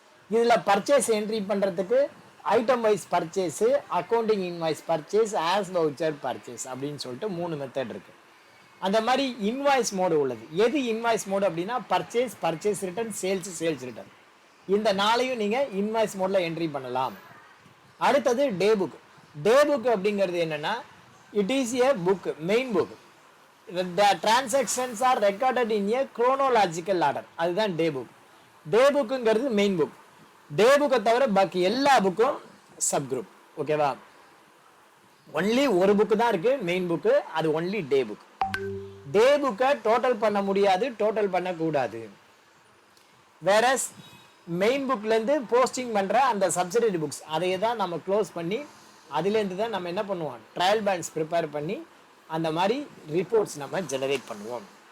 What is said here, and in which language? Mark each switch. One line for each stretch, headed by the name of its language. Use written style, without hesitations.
Tamil: இதில் purchase entry பண்ணுறதுக்கு item wise purchase, accounting invoice purchase, as voucher purchase அப்படின்னு சொல்லிட்டு 3 மெத்தட் இருக்குது. அந்த மாதிரி இன்வாய்ஸ் மோடு உள்ளது. எது இன்வாய்ஸ் மோடு அப்படின்னா purchase, purchase return, sales, sales return. இந்த 4ஐயும் நீங்கள் இன்வாய்ஸ் மோடில் என்ட்ரி பண்ணலாம். அடுத்தது டே புக்.
English: day book
Tamil: அப்படிங்கிறது என்னென்னா,
English: it is a book, main book. The transactions are recorded in a chronological order.
Tamil: அதுதான் டே புக். டே புக்குங்கிறது மெயின் புக். டே புக்கை தவிர பாக்கி எல்லா புக்கும் சப் குரூப். ஓகேவா? ஒன்லி ஒரு புக்கு தான் இருக்கு மெயின் புக்கு, அது ஒன்லி டே புக். டே புக்கை டோட்டல் பண்ண முடியாது, டோட்டல் பண்ணக்கூடாது. வேற மெயின் புக்லேருந்து போஸ்டிங் பண்ணுற அந்த சப்சிடரி புக்ஸ் அதையே தான் நம்ம க்ளோஸ் பண்ணி அதுலேருந்து தான் நம்ம என்ன பண்ணுவோம், ட்ரையல் பேலன்ஸ் ப்ரிப்பேர் பண்ணி அந்த மாதிரி ரிப்போர்ட்ஸ் நம்ம ஜெனரேட் பண்ணுவோம்.